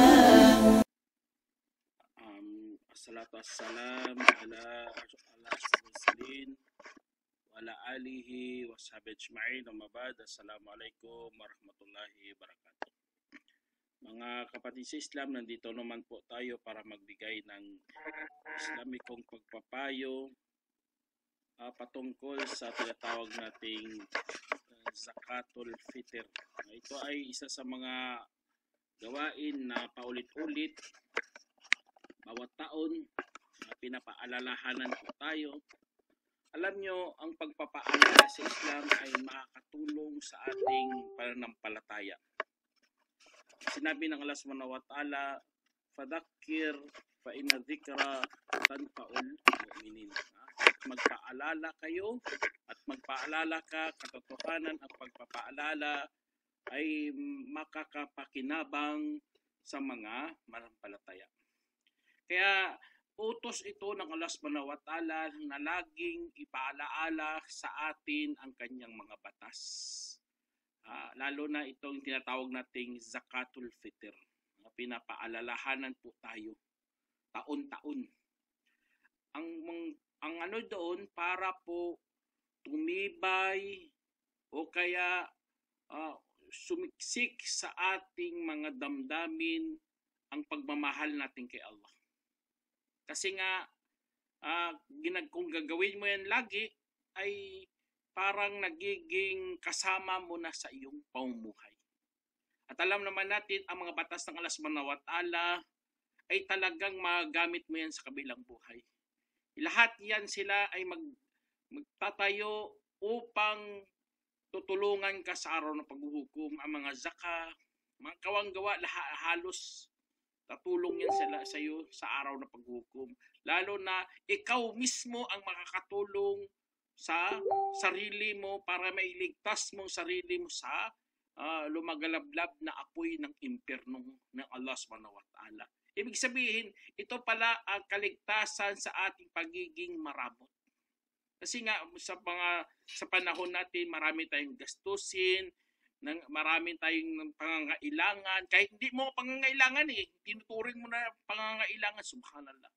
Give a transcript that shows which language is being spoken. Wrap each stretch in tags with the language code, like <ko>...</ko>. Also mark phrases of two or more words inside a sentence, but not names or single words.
<ar>الصلاة والسلام على المرسلين وعلى آله وصحبه أجمعين. أما بعد. السلام عليكم ورحمة الله وبركاته.</ar> <tl>Mga kapatid sa Islam, nandito naman po tayo para magbigay ng Islamikong pagpapayo patungkol sa tinatawag nating</tl> <ar>زكاة الفطر.</ar> <tl>Ito ay isa sa mga gawain na paulit-ulit bawat taon na pinapaalalahanan po tayo. Alam nyo, ang pagpapaalala sa Islam ay makakatulong sa ating pananampalataya. Sinabi ng Allah</tl> <ar>سبحانه وتعالى, "فذكر فإن الذكرى تنفع المؤمنين."</ar> <tl>Magpaalala kayo at magpaalala ka, katotohanan ang pagpapaalala ay makakapakinabang sa mga manampalataya. Kaya utos ito ng Allah</tl> <ar>سبحانه وتعالى</ar> <tl>na laging ipaalaala sa atin ang kanyang mga batas. Lalo na itong tinatawag nating</tl> <ar>زكاة الفطر.</ar> <tl>Pinapaalalahanan po tayo taon-taon. Ang ano doon para po tumibay o kaya sumiksik sa ating mga damdamin ang pagmamahal natin kay Allah. Kasi nga, kung gagawin mo yan lagi, ay parang nagiging kasama mo na sa iyong pamumuhay. At alam naman natin, ang mga batas ng Allah</tl> <ar>سبحانه وتعالى</ar> <tl>ay talagang magamit mo yan sa kabilang buhay. Lahat yan sila ay magtatayo upang tutulungan ka sa araw ng paghuhukom. Ang mga zaka, mga kawanggawa, halos tatulong yan sa iyo sa araw na paghukom. Lalo na ikaw mismo ang makakatulong sa sarili mo para mailigtas mo sarili mo sa lumagalablab na apoy ng impyerno ng Allah</tl> <ar>سبحانه وتعالى.</ar> <tl>Ibig sabihin, ito pala ang kaligtasan sa ating pagiging marabot. Kasi nga sa panahon natin, marami tayong gastusin, marami tayong pangangailangan. Kahit hindi mo pangangailangan tinuturing mo na pangangailangan, subhanallah.</tl>